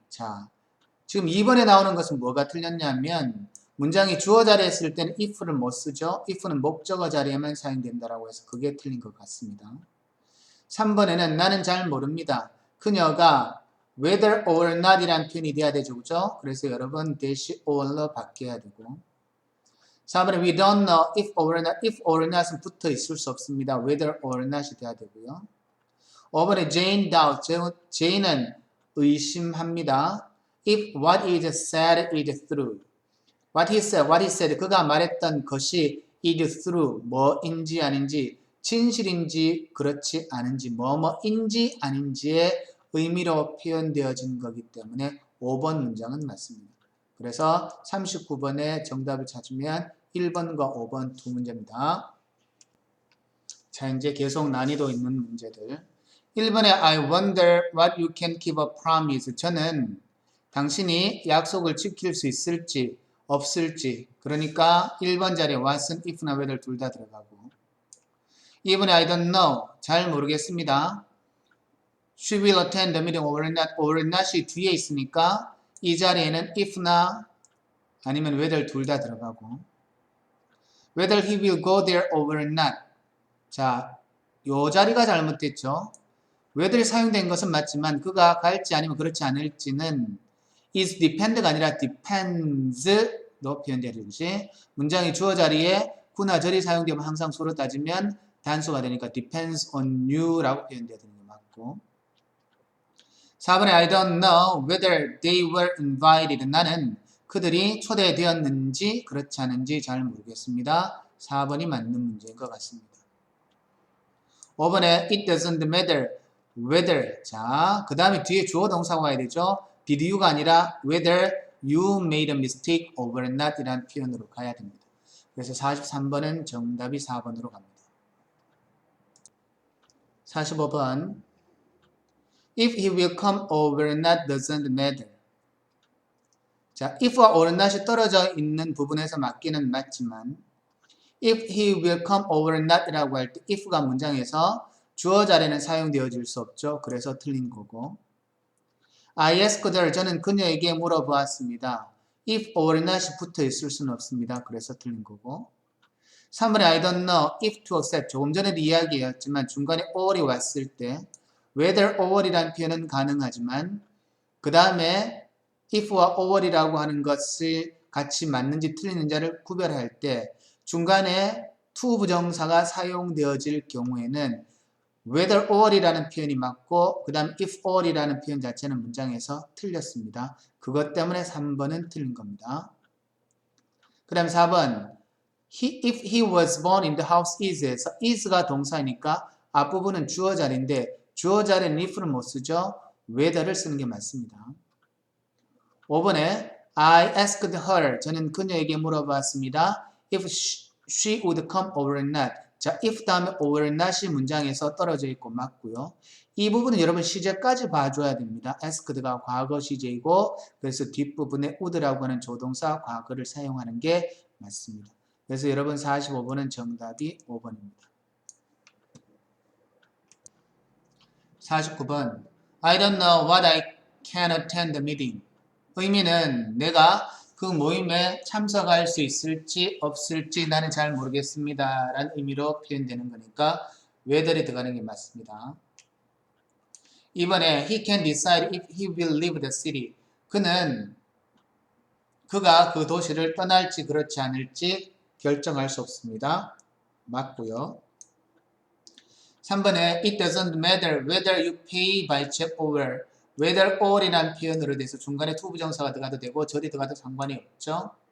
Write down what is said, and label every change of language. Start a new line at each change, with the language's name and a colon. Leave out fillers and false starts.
Korean: 자, 지금 2번에 나오는 것은 뭐가 틀렸냐면 문장이 주어 자리에 쓸 때는 if를 못 쓰죠. if는 목적어 자리에만 사용된다라고 해서 그게 틀린 것 같습니다. 3번에는 나는 잘 모릅니다. 그녀가 whether or not 이란 표현이 돼야 되죠. 그죠? 그래서 여러분 dash or로 바뀌어야 되고 4번에
English: we don't know if or not. if or not
Korean: 은 붙어 있을 수 없습니다. whether or not이 돼야 되고요.
English: 5번에 Jane doubts.
Korean: Jane은 의심합니다.
English: if what is said is true. what he said.
Korean: 그가 말했던 것이
English: is true.
Korean: 뭐인지 아닌지, 진실인지 그렇지 않은지, 뭐뭐인지 아닌지의 의미로 표현되어진 거기 때문에 5번 문장은 맞습니다. 그래서 39번의 정답을 찾으면 1번과 5번 두 문제입니다. 자, 이제 계속 난이도 있는 문제들.
English: 1번에 I wonder what you can keep a promise.
Korean: 저는 당신이 약속을 지킬 수 있을지 없을지. 그러니까 1번 자리에 what은 if나 whether 둘 다 들어가고.
English: 2번에 I don't know.
Korean: 잘 모르겠습니다.
English: She will attend the meeting or not.
Korean: or not이 뒤에 있으니까 이 자리에는 if나 아니면 whether 둘 다 들어가고.
English: Whether he will go there or not.
Korean: 자, 요 자리가 잘못됐죠. whether이 사용된 것은 맞지만 그가 갈지 아니면 그렇지 않을지는 is depend가 아니라 depens로 표현되어야 되듯이 문장이 주어 자리에 구나 절이 사용되면 항상 수로 따지면 단수가 되니까
English: depends on you
Korean: 라고 표현되어야 되는 게 맞고.
English: 4번에 I don't know whether they were invited.
Korean: 나는 그들이 초대되었는지 그렇지 않은지 잘 모르겠습니다. 4번이 맞는 문제인 것 같습니다.
English: 5번에 it doesn't matter whether.
Korean: 자, 그 다음에 뒤에 주어 동사가 와야 되죠.
English: did you가 아니라 whether you made a mistake or not
Korean: 이라는 표현으로 가야 됩니다. 그래서 43번은 정답이 4번으로 갑니다.
English: 45번 if he will come or not doesn't matter.
Korean: 자, if와 or not이 떨어져 있는 부분에서 맞기는 맞지만
English: if he will come or not
Korean: 이라고 할 때 if가 문장에서 주어 자리는 사용되어질 수 없죠. 그래서 틀린 거고.
English: I asked her.
Korean: 저는 그녀에게 물어보았습니다.
English: if or not
Korean: 이 붙어 있을 수는 없습니다. 그래서 틀린 거고.
English: 3번에 I don't know if to accept.
Korean: 조금 전에도 이야기했지만 중간에 or이 왔을 때 whether or이라는 표현은 가능하지만 그 다음에 if와 or이라고 하는 것을 같이 맞는지 틀리는지를 구별할 때 중간에 to 부정사가 사용되어질 경우에는 whether or이라는 표현이 맞고 그 다음 if or이라는 표현 자체는 문장에서 틀렸습니다. 그것 때문에 3번은 틀린 겁니다. 그 다음 4번
English: if he was born in the house is
Korean: 에서 is가 동사이니까 앞부분은 주어 자리인데 주어 자리는 if는 못 쓰죠. whether를 쓰는 게 맞습니다.
English: 5번에 I asked her.
Korean: 저는 그녀에게 물어봤습니다.
English: if she would come or not.
Korean: 자, if 다음에 or not이 문장에서 떨어져 있고 맞고요. 이 부분은 여러분 시제까지 봐줘야 됩니다. asked가 과거 시제이고 그래서 뒷부분에 would라고 하는 조동사 과거를 사용하는 게 맞습니다. 그래서 여러분 45번은 정답이 5번입니다.
English: 49번 I don't know what I can attend the meeting.
Korean: 의미는 내가 그 모임에 참석할 수 있을지 없을지 나는 잘 모르겠습니다. 라는 의미로 표현되는 거니까 whether이 들어가는 게 맞습니다.
English: 이번에 he can decide if he will leave the city.
Korean: 그가 그 도시를 떠날지 그렇지 않을지 결정할 수 없습니다. 맞고요. 3번에
English: it doesn't matter whether you pay by check
Korean: or whether or이라는 표현으로 돼서 중간에 to 부정사가 들어가도 되고 절이 들어가도 상관이 없죠.